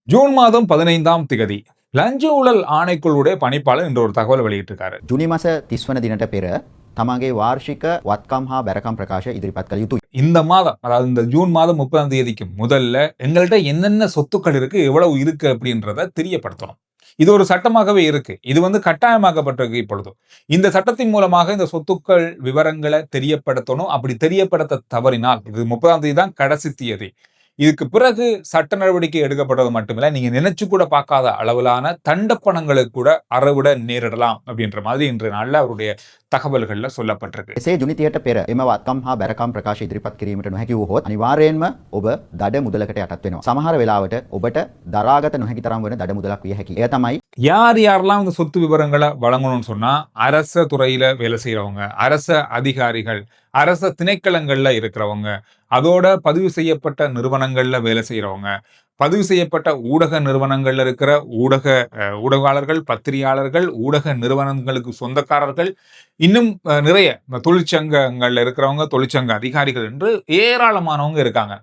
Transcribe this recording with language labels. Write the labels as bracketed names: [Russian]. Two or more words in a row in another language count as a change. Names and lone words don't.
[Tamil] ஜூன் மாதம் 15ஆம் திகதி லஞ்ச ஊழல் ஆணைக்குழுவுடைய பணிப்பாளர் இன்று ஒரு தகவல் வெளியிட்டிருக்காரு. [Sinhala] ජුනි මස 30 වන දිනට පෙර තමගේ වාර්ෂික වත්කම් හා බැරකම් ප්‍රකාශ ඉදිරිපත් කළ යුතුයි. [Tamil] இந்த மாதம், அதாவது இந்த ஜூன் மாதம் 30ஆம் தேதிக்கு முதல்ல எங்கள்கிட்ட என்னென்ன சொத்துக்கள் இருக்கு, எவ்வளவு இருக்கு அப்படின்றத தெரியப்படுத்தணும். இது ஒரு சட்டமாகவே இருக்கு. இது கட்டாயமாக்கப்பட்டிருக்கு இப்பொழுது. இந்த சட்டத்தின் மூலமாக இந்த சொத்துக்கள் விவரங்களை தெரியப்படுத்தணும். அப்படி தெரியப்படுத்த தவறினால், இது 30ஆம் தேதி தான் கடைசி தேதி. இதுக்கு பிறகு சட்ட நடவடிக்கை எடுக்கப்பட்டது மட்டுமில்ல, நீங்க நினைச்சு கூட பார்க்காத அளவிலான தண்டப்பணங்களுக்கு கூட அறவிட நேரிடலாம் அப்படின்ற மாதிரி இன்றைய நாள்ல அவருடைய தகவல்கள்ல சொல்லப்பட்டிருக்கு. [Sinhala] එසේ ජුනිතියට පෙර එම වත්කම් හා බැරකම් ප්‍රකාශ ඉදිරිපත් කිරීමට නොහැකි වූහොත් අනිවාර්යයෙන්ම ඔබ දඩ මුදලකට යටත් වෙනවා. සමහර වෙලාවට ඔබට දරාගත නොහැකි තරම් වන දඩ මුදලක් විය හැකියි. එය තමයි [Tamil] யார் யாரெல்லாம் இந்த சொத்து விவரங்களை வழங்கணும்னு சொன்னா, அரச துறையில வேலை செய்யறவங்க, அரச அதிகாரிகள், அரச திணைக்களங்கள்ல இருக்கிறவங்க, அதோட பதிவு செய்யப்பட்ட நிறுவனங்கள்ல வேலை செய்யறவங்க, பதிவு செய்யப்பட்ட ஊடக நிறுவனங்கள்ல இருக்கிற ஊடகவாளர்கள், பத்திரிகையாளர்கள், ஊடக நிறுவனங்களுக்கு சொந்தக்காரர்கள், இன்னும் நிறைய தொழிற்சங்கங்கள்ல இருக்கிறவங்க, தொழிற்சங்க அதிகாரிகள் என்று ஏராளமானவங்க இருக்காங்க.